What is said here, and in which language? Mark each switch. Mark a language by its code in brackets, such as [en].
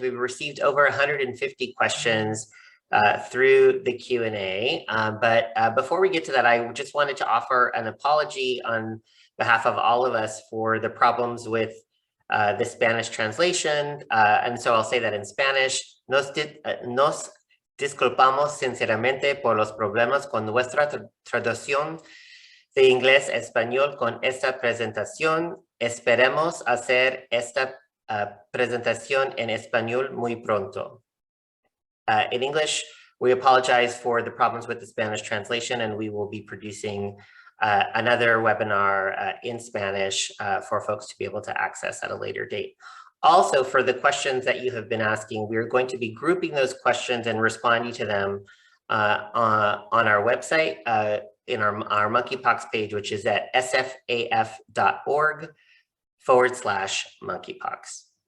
[en] We've received over 150 questions through the Q&A. But before we get to that, I just wanted to offer an apology on behalf of all of us for the problems with the Spanish translation. And so I'll say that in Spanish. [es] Nos disculpamos sinceramente por los problemas con nuestra traducción de inglés a español con esta presentación. Esperemos hacer esta presentación en español muy pronto. [en] In English, we apologize for the problems with the Spanish translation, and we will be producing another webinar in Spanish for folks to be able to access at a later date. Also, for the questions that you have been asking, we're going to be grouping those questions and responding to them on our website, in our monkeypox page, which is at sfaf.org/monkeypox.